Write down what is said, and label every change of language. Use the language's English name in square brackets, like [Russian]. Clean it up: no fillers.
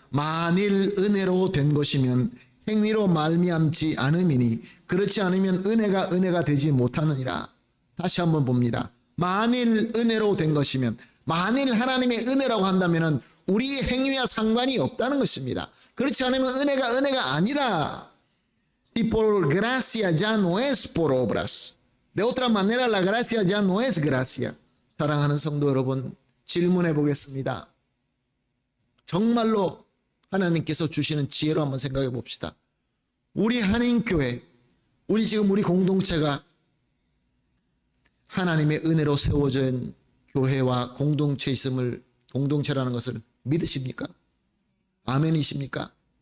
[Korean] 만일 은혜로 된 것이면 행위로 말미암지 않음이니 그렇지 않으면 은혜가 되지 못하느니라. 다시 한번 봅니다. 만일 은혜로 된 것이면, 만일 하나님의 은혜라고 한다면 우리의 행위와 상관이 없다는 것입니다. 그렇지 않으면 은혜가 아니라, [Spanish] si por gracia ya no es por obras. De otra manera la gracia ya no es gracia. [Korean] 사랑하는 성도 여러분, 질문해 보겠습니다. 정말로 하나님께서 주시는 지혜로 한번 생각해 봅시다. 우리 한인교회, 우리 공동체가 하나님의 은혜로 세워진 교회와 공동체 있음을, 공동체라는 것을 믿으십니까? 아멘이십니까?